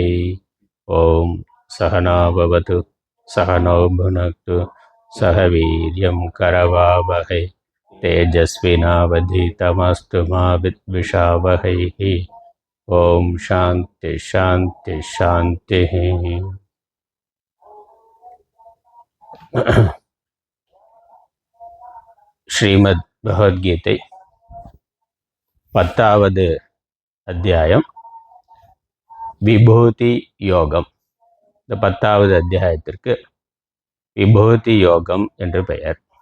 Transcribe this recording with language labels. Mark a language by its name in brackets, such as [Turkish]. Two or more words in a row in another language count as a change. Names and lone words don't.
[Sanskrit] ॐ सहना भवतु सहनौ भुनक्तु सह वीर्यं करवावहै तेजस्विनावधीतमस्तु मा विद्विषावहैः। ॐ शान्ति शान्ति शान्तिः। [Tamil] ஸ்ரீமத் பகவத்கீதை 10வது அத்தியாயம் விபூதி யோகம். இந்த 10வது அத்தியாயத்திற்கு விபூதி யோகம் என்று பெயர்.